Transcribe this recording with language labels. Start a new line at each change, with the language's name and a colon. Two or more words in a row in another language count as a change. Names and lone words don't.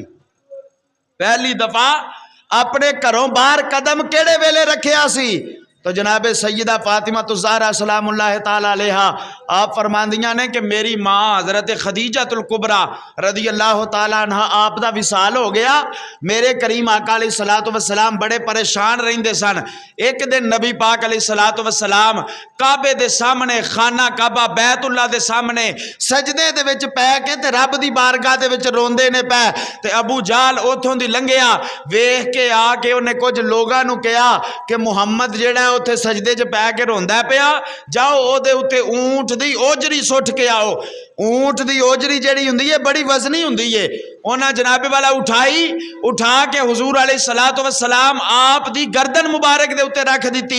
Punjabi: پہلی دفعہ اپنے گھروں باہر قدم کیڑے ویلے رکھیا سی؟ تو جناب سیدہ فاطمہ الزہرا
Arabic: سلام اللہ تعالی علیہا
Punjabi: آپ فرماندیاں نے کہ میری ماں حضرت خدیجہ الکبریٰ
Arabic: رضی اللہ تعالی عنہ
Punjabi: آپ دا وصال ہو گیا، میرے کریم آقا
Arabic: علیہ الصلوۃ والسلام
Punjabi: بڑے پریشان رہندے سن۔ ایک دن نبی پاک
Arabic: علیہ الصلوۃ والسلام
Punjabi: کعبے دے سامنے، خانہ کعبہ بیت اللہ دے سامنے سجدے دے وچ پے کے تے رب دی بارگاہ دے وچ روندے نے پے، تے ابو جہل اوتھوں دی لنگھیا، ویکھ کے آ کے انہیں کچھ لوگاں نو کہا کہ محمد جیڑا اوتھے سجدے چ پے کے روندا پیا، جاؤ اودے اتے اونٹ دی اوجری سٹ کے آؤ. اونٹ دی اوجری جیہڑی ہوندی ہے بڑی وزنی ہوندی ہے، انہاں جنابے والا اٹھا کے حضور
Arabic: علیہ الصلاۃ والسلام
Punjabi: آپ دی گردن مبارک دے اتے رکھ دتی.